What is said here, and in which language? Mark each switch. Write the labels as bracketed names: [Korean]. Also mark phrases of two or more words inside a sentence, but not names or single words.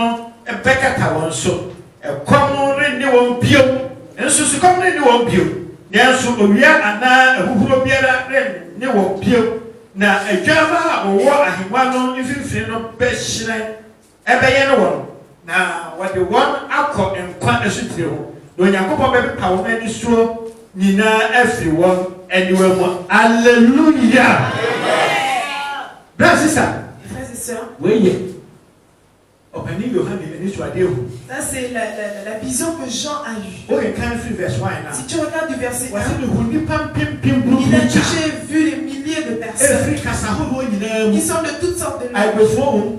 [Akan] no bɛkata wɔn so ɛkɔm renne wɔn bio nso sukɔm renne wɔn bio Nanso owia ana ahuhuro biara ne wɔ bio na adwama a wɔwɔ ahemwa no mfimfini no bɛhyerɛn ɛbɛyɛ no wɔn na wɔde wɔn akɔ nkwa asutire ho na Onyankopɔn bɛpepa wɔn ani soɔ nyinaa afiri wɔn aniwa mu. [English] Alleluia. Brother sister, [French] frères et sœurs, oui. Ça c'est la vision que Jean a eue. Si tu regardes du verset 1, il a dit: j'ai vu les milliers de personnes qui sont de toutes sortes de noms.